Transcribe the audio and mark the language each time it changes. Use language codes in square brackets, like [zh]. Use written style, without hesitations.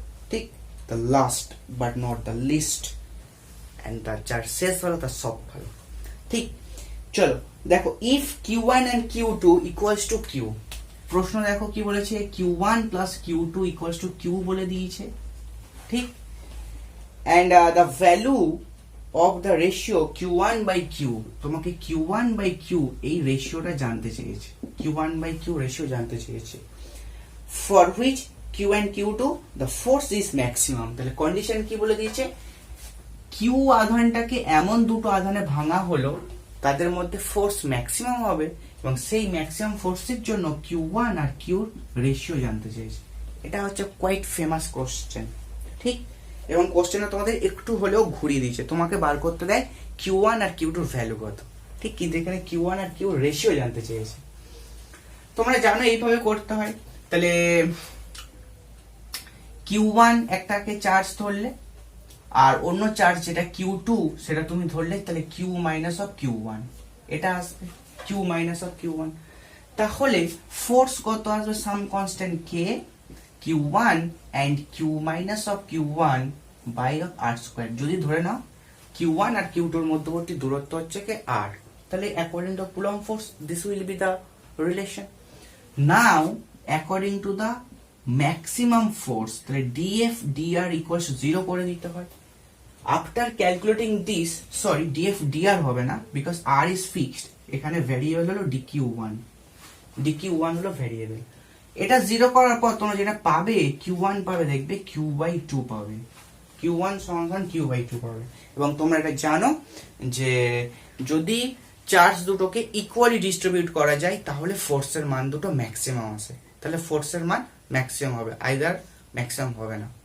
[en] ঠিক, the last but not the least, and the [bn] যার শেষ ভালো তার সব ভালো। ঠিক, চলো দেখো, [en] if Q1 and Q2 equals to Q, [bn] প্রশ্ন দেখো কি বলেছে, Q1 plus Q2 equals to Q বলে দিয়েছে। ঠিক, [en] and the value of the ratio Q1 by Q, [bn] তোমাকে Q1 by Q এই রেশিওটা জানতে চেয়েছে, Q1 by Q রেশিও জানতে চেয়েছে, [en] for which Q and Q2 the force is maximum। [bn] তাহলে কন্ডিশন কি বলে দিয়েছে, Q আধানটাকে এমন দুটো আধানে ভাঙা হলো তাদের মধ্যে ফোর্স ম্যাক্সিমাম হবে এবং সেই ম্যাক্সিমাম ফোর্সের জন্য Q1 আর Q রেশিও জানতে চেয়েছে। এটা হচ্ছে কোয়াইট ফেমাস কোশ্চেন। ঠিক, এবং কোশ্চেনে তোমাদের একটু হলেও ঘুরিয়ে দিয়েছে, তোমাকে বার করতে দেয় Q1 আর Q2 ভ্যালু কত, ঠিক, কিন্তু এখানে Q1 আর Q রেশিও জানতে চেয়েছে। তোমরা জানো এইভাবে করতে হয়। তাহলে Q1 একটাকে চার্জ ধরলে আর অন্য চার্জ যেটা Q2 সেটা তুমি ধরলে, তাহলে Q মাইনাস অফ Q1 এটা আসবে, Q মাইনাস অফ Q1। তাহলে ফোর্স কত আসবে, [en] Some constant K Q1 and Q minus of Q1 by of R square। [bn] যদি ধরে নাও Q1 আর Q2 এর মধ্যবর্তী দূরত্ব হচ্ছে কি R, তাহলে [en] according to Coulomb force this will be the relation. Now according to the maximum force, [bn] তাহলে [en] dF dr equals 0 [bn] করে দিতে হয়। [en] After calculating this, sorry dF dr [bn] হবে না, [en] because R is fixed, [bn] এখানে ভ্যারিয়েবল হলো dq1, dq1 হলো variable. এটা 0 করার পর তোমরা যেটা পাবে Q1 পাবে, দেখবে Q/2 পাবে, Q1 সমান Q/2 পাবে। এবং তোমরা এটা জানো যে যদি চার্জ দুটোকে ইকুয়ালি ডিস্ট্রিবিউট করা যায় তাহলে ফোর্সের মান দুটো ম্যাক্সিমাম আসে, তাহলে ফোর্সের মান ম্যাক্সিমাম হবে, আইদার ম্যাক্সিমাম হবে না।